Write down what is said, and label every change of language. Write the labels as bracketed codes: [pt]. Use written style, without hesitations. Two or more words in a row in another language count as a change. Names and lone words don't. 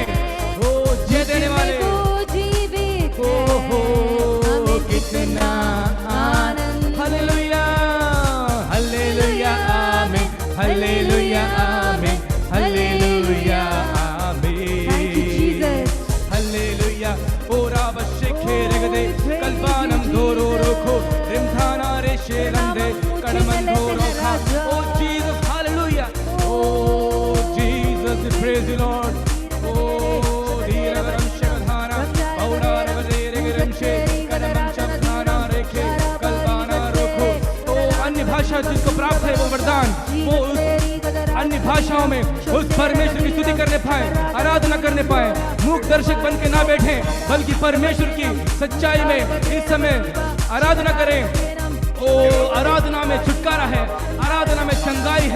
[hi] वो जय देने वाले, ओ हो कितना आनंद। हालेलुया, हालेलुया, आमीन, हालेलुया, आमीन, हालेलुया, आमीन, हालेलुया। ओरा बशेखे रगदे कल्बानम दोरो रोखो रिमधाना रे शेरंदे कड़मन दोरो खा। ओ जीसस, हालेलुया, ओ जीसस, [en] praise you Lord. ओ धीरवरम शमधाना औरा रगदे रगरमशे कड़मन शमधाना रेखे कल्बाना रोखो। [hi] ओ अन्य भाषा जिसको प्राप्त है वो वरदान, वो उस अन्य भाषाओं में उस परमेश्वर की स्तुति करने पाए, आराधना करने पाए, मूक दर्शक बन के ना बैठे, बल्कि परमेश्वर की सच्चाई में इस समय आराधना करें। ओ आराधना में छुटकारा है, आराधना में चंगाई है।